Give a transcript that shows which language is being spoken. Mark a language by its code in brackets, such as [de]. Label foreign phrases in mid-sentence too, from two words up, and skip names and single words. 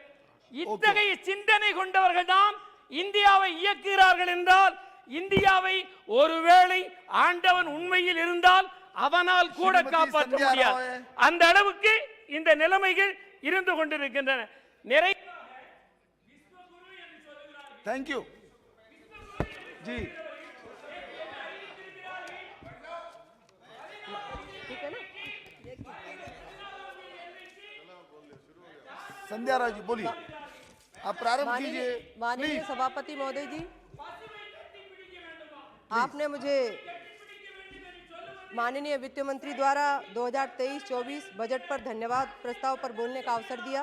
[ta] இத்தகைய சிந்தனை கொண்டவர்கள் தான் இந்தியாவை இயக்குகிறார்கள் என்றால், இந்தியாவை ஒருவேளை ஆண்டவன் உண்மையில் இருந்தால் அவனால் கூட காப்பாற்ற முடியாது. அந்த அளவுக்கு இந்த நிலைமைகள் இருந்து கொண்டிருக்கின்றன. [en] thank you जी। [hi] संध्या राव जी बोलिए, आप प्रारंभ कीजिए। माननीय सभापति महोदय जी, आपने मुझे माननीय वित्त मंत्री द्वारा 2023-24 बजट पर धन्यवाद प्रस्ताव पर बोलने का अवसर दिया।